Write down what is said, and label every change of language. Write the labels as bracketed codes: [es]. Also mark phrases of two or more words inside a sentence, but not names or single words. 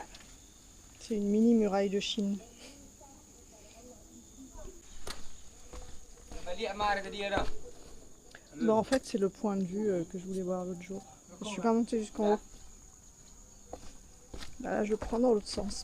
[fr] C'est une mini muraille de Chine. [ms] Balik Amar tadi dah. [fr] Bah, en fait, c'est le point de vue que je voulais voir l'autre jour. Je suis pas montée jusqu'en haut. Bah, là, je le prends dans l'autre sens.